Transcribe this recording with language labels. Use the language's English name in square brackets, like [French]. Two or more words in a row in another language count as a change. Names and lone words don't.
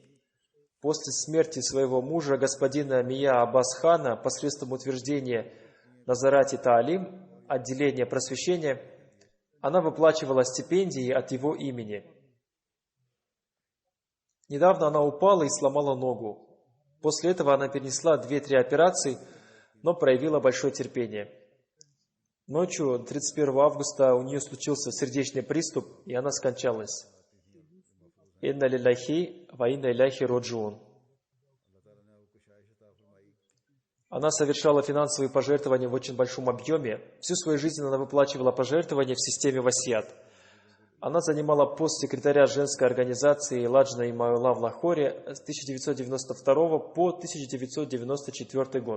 [Russian] После смерти своего мужа, господина Мия Аббас Хана, посредством утверждения Назарати Таалим, отделения просвещения, она выплачивала стипендии от его имени. Недавно она упала и сломала ногу. После этого она перенесла 2-3 операции, но проявила большое терпение. Ночью 31 августа у нее случился сердечный приступ, и она скончалась. [Arabic] «إنا لله وإنا إليه راجعون». [Russian] Она совершала финансовые пожертвования в очень большом объеме. Всю свою жизнь она выплачивала пожертвования в системе Васият. Она занимала пост секретаря женской организации Ладжна Имаула в Лахоре с 1992 по 1994 год.